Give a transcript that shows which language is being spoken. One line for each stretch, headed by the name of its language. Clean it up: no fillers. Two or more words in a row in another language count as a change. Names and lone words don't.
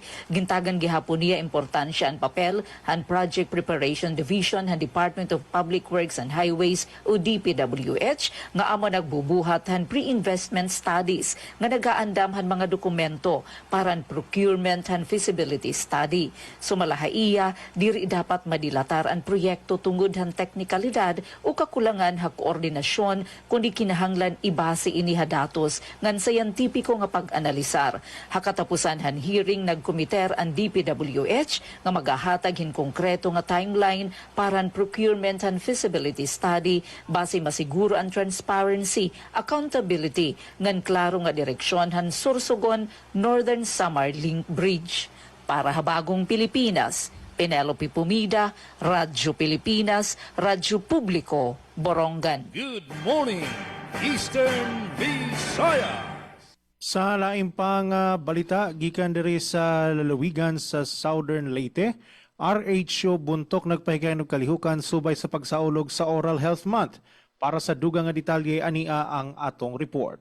Waray: Gintagan gihapon niya importansya ang papel han Project Preparation Division han Department of Public Works and Highways o DPWH nga amo nagbubuhat han
English: pre-investment studies
Waray: nga nagaandam han mga dokumento para ang procurement han
English: feasibility study.
Waray: Sumalahaiya diri dapat madilatar ang proyekto tungod han teknikalidad o kakulangan ha koordinasyon kundi kinahanglan ibase iniha datos ngan sayantipiko nga pag-analisar. Hakatapusan han hearing nagkomiter ang DPWH nga magahatag hin konkreto nga timeline para ang
English: procurement and feasibility study
Waray: base masiguro ang
English: transparency, accountability
Waray: ngan klaro nga direksyon han Sorsogon Northern Samar Link Bridge. Para Habagong Pilipinas, Penelope Pumida, Radyo Pilipinas, Radyo Publiko, Borongan.
English: Good morning, Eastern Visayas.
Cebuano: Sa laing pang balita, gikan diri sa lalawigan sa Southern Leyte, RHO Buntok nagpahigay ng kalihukan subay sa pagsaulog sa Oral Health Month. Para sa dugang nga detalye, ania ang atong report.